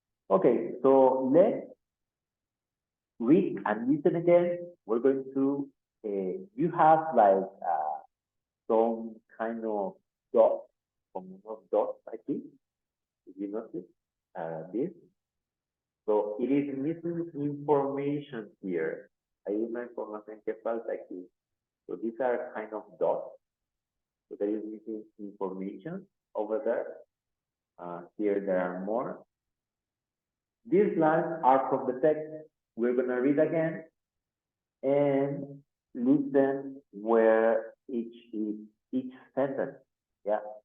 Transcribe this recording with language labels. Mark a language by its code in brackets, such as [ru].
[en] Okay, so let's read and listen again. We're going to, you have like some kind of dots, [es] como unos dots aquí, [en] if you notice this. So it is missing information here. [es] Hay una información que falta aquí. [en] So these are kind of dots. So there is missing information over there. Here there are more. These lines are from the text. We're going to read again and listen where each sentence. Yeah.